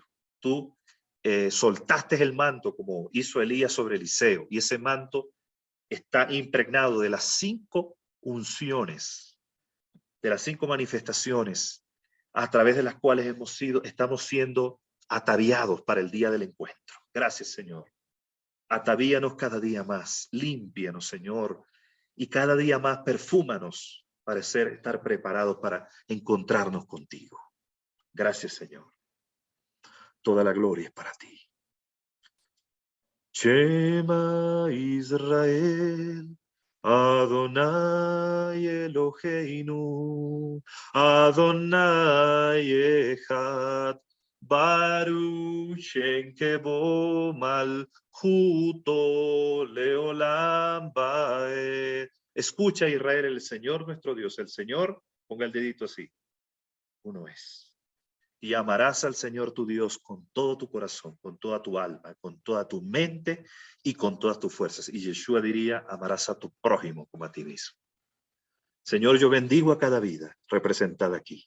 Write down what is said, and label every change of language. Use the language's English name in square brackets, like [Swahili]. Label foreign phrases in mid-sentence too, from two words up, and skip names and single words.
[Spanish] Tú soltaste el manto como hizo Elías sobre Eliseo, y ese manto está impregnado de las 5 unciones, de las 5 manifestaciones a través de las cuales estamos siendo ataviados para el día del encuentro. Gracias, Señor. Atavíanos cada día más, límpianos, Señor, y cada día más perfúmanos para estar preparados para encontrarnos contigo. Gracias, Señor. Toda la gloria es para ti. [Hebrew] שמע ישראל, אדוני אלוהינו, אדוני אחד, ברוך שם כבוד מלכותו לעולם ועד. [Spanish] Escucha, Israel, el Señor nuestro Dios, el Señor, ponga el dedito así, uno es. Y amarás al Señor tu Dios con todo tu corazón, con toda tu alma, con toda tu mente y con todas tus fuerzas. Y Yeshua diría: amarás a tu prójimo como a ti mismo. Señor, yo bendigo a cada vida representada aquí.